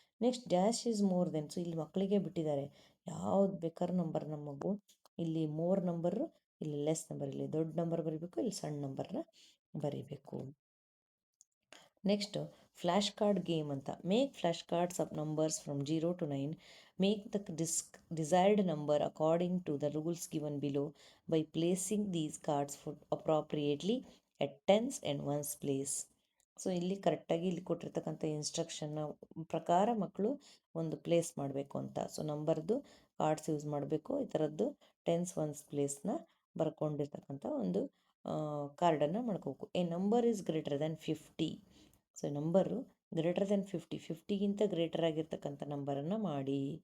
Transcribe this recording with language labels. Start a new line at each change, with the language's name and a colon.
Kannada: Next dash is more than. So ಇಲ್ಲಿ ಮಕ್ಕಳಿಗೆ ಬಿಟ್ಟಿದ್ದಾರೆ, ಯಾವ್ದು ಬೇಕಾದ್ರೂ ನಂಬರ್ ನಮ್ಮ ಮಗು ಇಲ್ಲಿ ಮೋರ್ ನಂಬರು, ಇಲ್ಲಿ ಲೆಸ್ ನಂಬರ್, ಇಲ್ಲಿ ದೊಡ್ಡ ನಂಬರ್ ಬರಿಬೇಕು, ಇಲ್ಲಿ ಸಣ್ಣ ನಂಬರ್ನ ಬರಿಬೇಕು.
English: Next flash card game ಅಂತ. Make flash cards of numbers from 0 to 9. Make the desired number according to the rules given below by placing these cards appropriately at tens and ones place.
Kannada: So ಇಲ್ಲಿ ಕರೆಕ್ಟಾಗಿ ಇಲ್ಲಿ ಕೊಟ್ಟಿರ್ತಕ್ಕಂಥ ಇನ್ಸ್ಟ್ರಕ್ಷನ್ನ ಪ್ರಕಾರ ಮಕ್ಕಳು ಒಂದು place ಮಾಡಬೇಕು ಅಂತ. ಸೊ ನಂಬರ್ದು ಕಾರ್ಡ್ಸ್ ಯೂಸ್ ಮಾಡಬೇಕು. ಈ ಥರದ್ದು ಟೆನ್ಸ್ ಒನ್ಸ್ ಪ್ಲೇಸ್ನ ಬರ್ಕೊಂಡಿರ್ತಕ್ಕಂಥ ಒಂದು ಕಾರ್ಡನ್ನು ಮಾಡ್ಕೋಬೇಕು.
English: A number is greater than 50. So number greater than 50,
Kannada: 50ಗಿಂತ greater ಆಗಿರ್ತಕ್ಕಂಥ ನಂಬರನ್ನು ಮಾಡಿ.